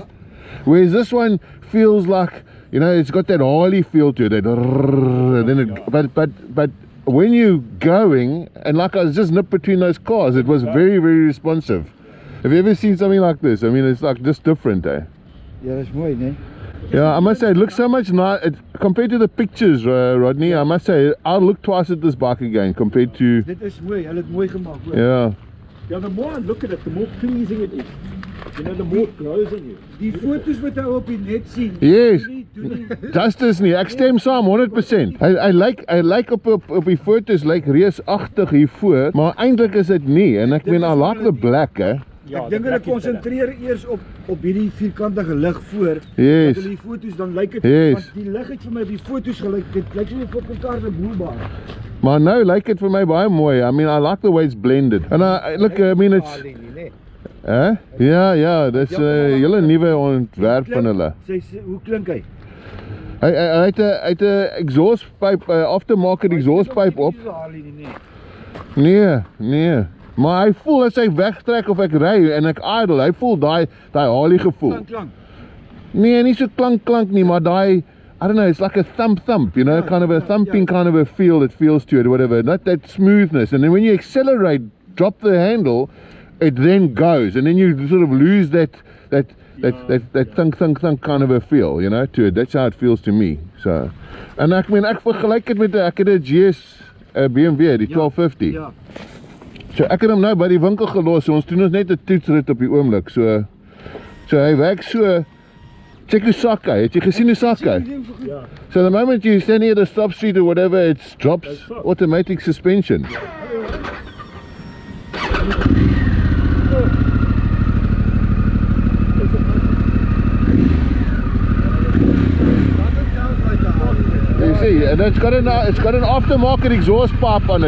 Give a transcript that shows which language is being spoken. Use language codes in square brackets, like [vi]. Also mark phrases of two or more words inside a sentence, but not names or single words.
[en] Whereas this one feels like, you know, it's got that Harley feel to it. And then it, but when you're going, and like I was just nipped between those cars, it was very responsive. Have you ever seen something like this? I mean, it's like just different, eh? Yeah, that's mooi, né? Yeah, I must say, it looks so much nice compared to the pictures, Rodney. I must say, I'll look twice at this bike again compared to. [af] Dit is mooi. Hulle het mooi gemaak, hoor. Yeah. [en] Yeah, the more I look at it, the more pleasing it is. You know, the more it grows on you. [af] Die foto's wat hy op die net sien. [en] Yes. [af] Doen nie. Justice nie. Ek stem saam 100%. Hy lyk op die foto's lyk reusagtig hiervoor, maar eintlik is dit nie. En ek meen, [en] I like the black, [af] hè. Ja, ek dink hulle konsentreer eers op hierdie vierkantige lig voor. [en] Yes. [af] Dat hulle die foto's dan lyk dit, [en] Yes. [af] want die lig het vir my op die foto's gelyk. Dit lyk so 'n [en] fucking cardboard. [af] Maar nou lyk dit vir my baie mooi. [en] I mean, I like the way it's blended. And look, I mean, it's [af] ja, dis 'n hele nuwe ontwerp van hulle. Hoe klink hy? Hy het 'n [en] exhaust pipe, aftermarket exhaust pipe [af] op. Nee. Maar hy voel as hy wegtrek of ek ry en ek idle, hy voel daai Harley gevoel. Klank. Nee, nie so klank nie, maar daai, [en] I don't know, it's like a thump, you know, kind of a thumping kind of a feel it feels to it, whatever. Not that smoothness. And then when you accelerate, drop the handle, it then goes, and then you sort of lose that thunk kind of a feel, you know, to it. That's how it feels to me. So, [af] en ek meen, ek vergelyk dit met ek het 'n GS BMW, die 1250. Ja. So ek het hom nou by die winkel gelos. So ons doen ons net 'n toetsrit op die oomblik. So hy werk so Check Osaka. Het jy gesien Osaka? [en] Yeah. So the moment you stand near the stop street or whatever, it drops That's right. automatic suspension. You see, and it's got an aftermarket exhaust pipe on it.